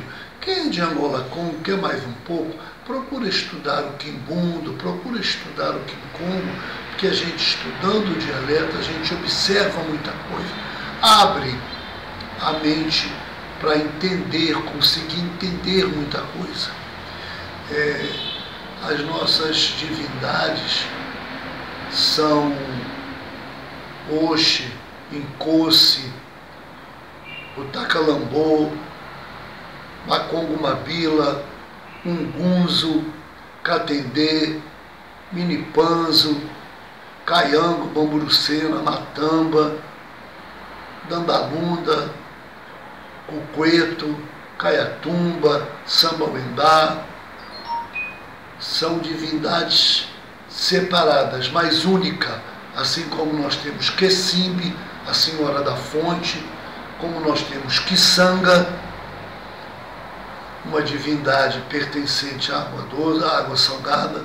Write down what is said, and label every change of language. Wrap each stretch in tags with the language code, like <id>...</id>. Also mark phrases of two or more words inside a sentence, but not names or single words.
<pt>Quem é de Angola-Congo, quer mais um pouco, procura estudar o quimbundo, procura estudar o quimcongo, porque a gente estudando o dialeto, a gente observa muita coisa. Abre a mente para entender, conseguir entender muita coisa. As nossas divindades são Oxe, Incoce, o Tacalambô, Macongo Mabila, Ungunzo, Catendê, Minipanzo, Caiango, Bamburucena, Matamba, Dandalunda, Cueto, Caiatumba, Sambauendá. São divindades separadas, mas única, assim como nós temos Quecimbe, a Senhora da Fonte, como nós temos Quiçanga, uma divindade pertencente à água doce, à água salgada.</pt>